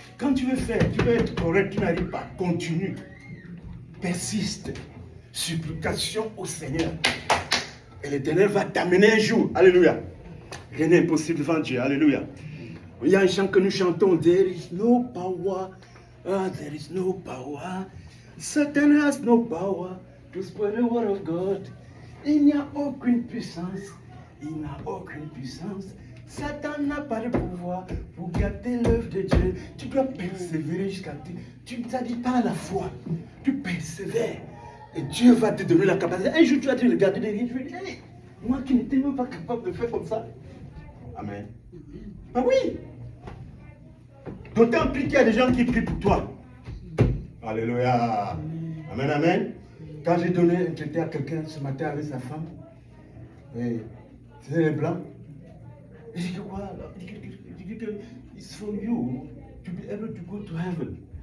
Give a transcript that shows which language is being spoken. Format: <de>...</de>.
<fr>Quand tu veux faire, tu veux être correct, tu n'arrives pas. Continue. Persiste. Supplication au Seigneur. Et l'Éternel va t'amener un jour. Alléluia. Rien n'est impossible devant Dieu. Alléluia. Il y a un chant que nous chantons.</fr> <en>There is no power. There is no power. Satan has no power to spoil the word of God.</en> <fr>Il n'y a aucune puissance. Il n'a aucune puissance. Satan n'a pas de pouvoir pour gâter l'œuvre de Dieu. Tu dois persévérer jusqu'à tu ne t'adis pas à la foi. Tu persévères. Et Dieu va te donner la capacité. Un jour, tu vas te regarder derrière. Tu vas dire, hey, moi qui n'étais même pas capable de faire comme ça. Amen. Ah oui. D'autant plus qu'il y a des gens qui prient pour toi. Alléluia. Amen, amen. Quand j'ai donné un traité à quelqu'un ce matin avec sa femme, c'était les blancs. Il dit que quoi alors? Il dit que</fr> <en>it's for you to be able to go to heaven.</en>